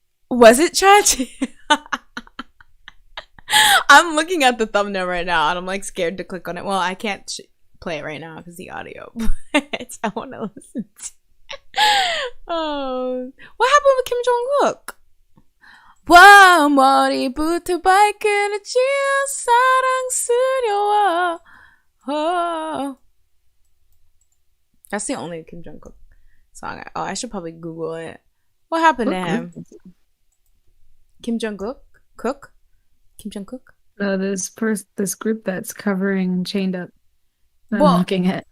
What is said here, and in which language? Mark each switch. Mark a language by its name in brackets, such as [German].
[English] Was it Chad? I'm looking at the thumbnail right now and I'm like scared to click on it. Well, I can't play it right now because the audio. But I want to listen to Oh, what happened with Kim Jong-kook? [Korean] 와 머리부터 발끝까지 사랑스러워. [English] Oh. That's the only Kim Jong-kook song. I should probably Google it. What happened to him? Kim Jong-kook? Kim Jong-kook? This group that's covering Chained Up. I'm looking at.